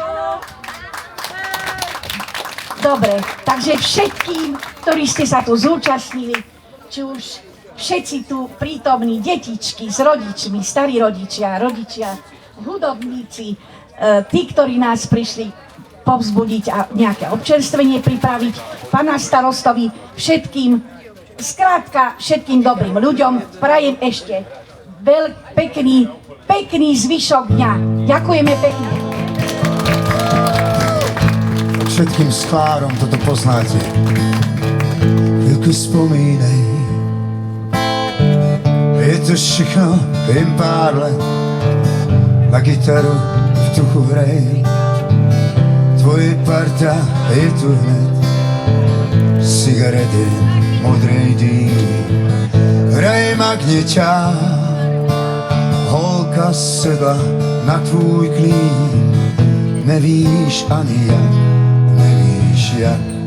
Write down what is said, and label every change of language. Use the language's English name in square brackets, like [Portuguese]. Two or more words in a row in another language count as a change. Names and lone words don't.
[Slovak] Dobre, takže všetkým, ktorí ste sa tu zúčastnili, či už všetci tu prítomní detičky s rodičmi, starí rodičia, hudobníci, tí, ktorí nás prišli povzbudiť a nejaké občerstvenie pripraviť, pána starostovi, všetkým, skrátka všetkým dobrým ľuďom prajem ešte pekný zvyšok dňa. Ďakujeme pekne. Všetkým sklárom toto poznáte. [Czech] Chvíľku spomínej, je to všechno jen pár let, na gitaru v tuchu hrej, tvoje parta je tu hned, cigarety, modrej dým, hraje magneťák, holka sedla na tvůj klín, nevíš ani jak, nevíš jak.